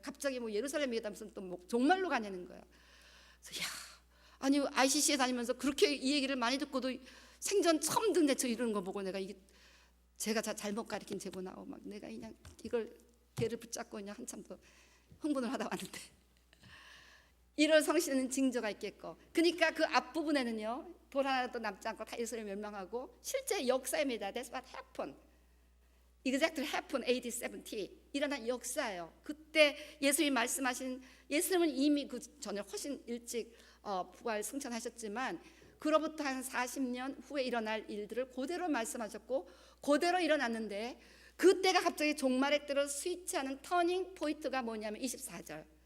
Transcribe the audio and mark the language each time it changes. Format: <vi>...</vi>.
<ko>갑자기 뭐 예루살렘 얘기하다 무슨 또 종말로 가냐는 거야. 그래서 야, 아니 ICC에 다니면서 그렇게 이 얘기를 많이 듣고도 생전 처음 듣는데 저 이러는 거 보고 내가 이게 제가 잘못 가르친 제보 나오고 막 내가 그냥 이걸 개를 붙잡고 그냥 한참 더 흥분을 하다 왔는데 이런 성신은 징조가 있겠고, 그러니까 그 앞부분에는요 돌 하나도 남지 않고 다 이스라엘 멸망하고 실제 역사입니다.</ko> <en>That's what happened. Exactly happened AD 70</en> <ko>일어난 역사예요. 그때 예수님이 말씀하신, 예수님은 이미 그 전에 훨씬 일찍 부활 승천하셨지만 그로부터 한 40년 후에 일어날 일들을 그대로 말씀하셨고 그대로 일어났는데 그때가 갑자기 종말의 때로 스위치하는 터닝 포인트가 뭐냐면 24절이었습니다.</ko>